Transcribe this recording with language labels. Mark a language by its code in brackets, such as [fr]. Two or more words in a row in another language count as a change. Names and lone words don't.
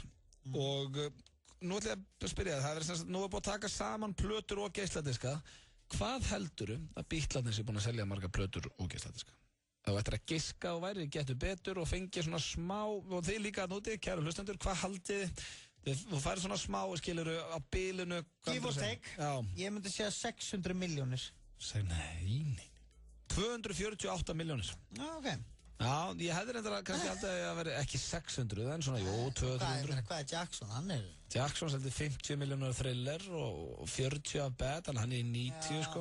[is] Og nú ætla ég að spyrja það, nú er búin að taka saman plötur og geisladiska. Hvað heldur að Bítlarnir sé búin að selja marga plötur og geisladiska? Þá ættir að giska og væri getur betur og fengi svona smá, og þið líka að núti, kæru hlustendur, hvað haldið? Þú færi svona smá, skiluru, á bilinu. [en] Give or take. [is] Ég myndi segja 600 milljónir. Nei. 248 milljónir. Já, ok. Já, ég hefði reyndar kannski aldrei að vera ekki 600, en svona, 200-300. Hvað Jackson, hann Jackson seldi 50 milljónur Thriller og 40 af Bad, hann í 90, sko.